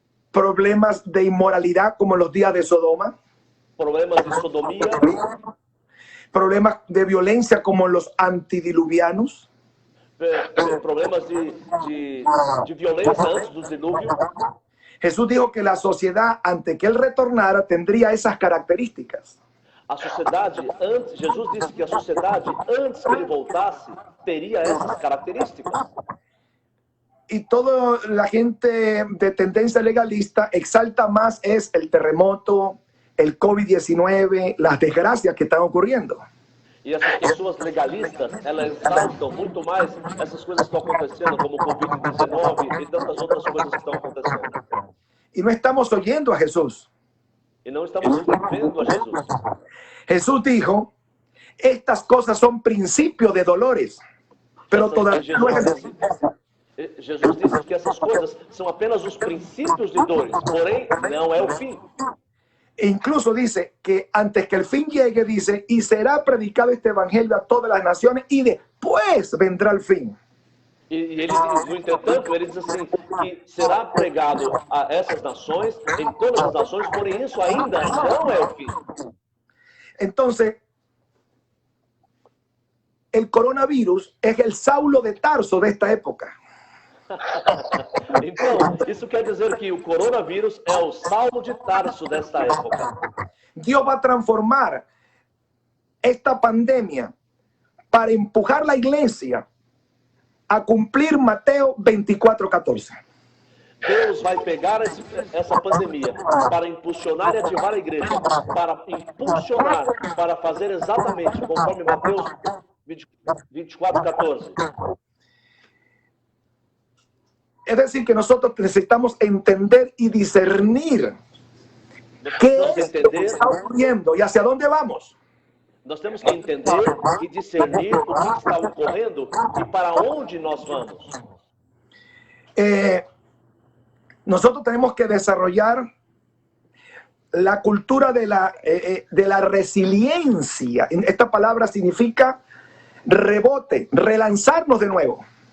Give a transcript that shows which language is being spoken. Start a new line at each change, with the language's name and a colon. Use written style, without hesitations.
Spanish: problemas de inmoralidad como los días de Sodoma, problemas de sodomia, problemas de violencia como los antidiluvianos,
Portuguese: problemas de violência antes do dilúvio.
Spanish: Jesús dijo que la sociedad, antes que él retornara, tendría esas características.
Portuguese: A sociedade, Jesus disse que a sociedade, antes que ele voltasse, teria essas características.
Spanish: Y toda la gente de tendencia legalista exalta más es el terremoto, el COVID-19, las desgracias que están ocurriendo.
Portuguese: E essas pessoas legalistas, elas exaltam muito mais essas coisas que estão acontecendo, como o Covid-19 e tantas outras coisas que estão acontecendo.
Spanish: Y no estamos oyendo a Jesús.
Portuguese: E não estamos vendo a Jesus.
Spanish: Jesús dijo, estas cosas son principios de dolores, pero todavía no es así.
Portuguese: Jesus disse que essas coisas são apenas os princípios de dores, porém não é o fim.
Spanish: E incluso dice que antes que el fin llegue, dice, y será predicado este evangelio a todas las naciones y después vendrá el fin.
Portuguese: E ele, no entretanto, ele diz assim, que será pregado a essas nações, em todas as nações, porém isso ainda não é o fim.
Spanish: Entonces, el coronavirus es el Saulo de Tarso de esta época.
Portuguese: Então, isso quer dizer que o coronavírus é o Saulo de Tarso desta época.
Spanish: Dios va a transformar esta pandemia para empujar la iglesia a cumplir Mateo 24:14.
Portuguese: Deus vai pegar essa pandemia para impulsionar e ativar a igreja, para impulsionar, para fazer exatamente conforme Mateus 24:14.
Spanish: Es decir, que nosotros necesitamos entender y discernir qué es lo que está ocurriendo y hacia dónde vamos.
Portuguese: Nós temos que entender e discernir o que está ocorrendo e para onde nós vamos.
Spanish: Nosotros tenemos que desarrollar la cultura de la resiliencia. Esta palabra significa rebote, relanzarnos de nuevo.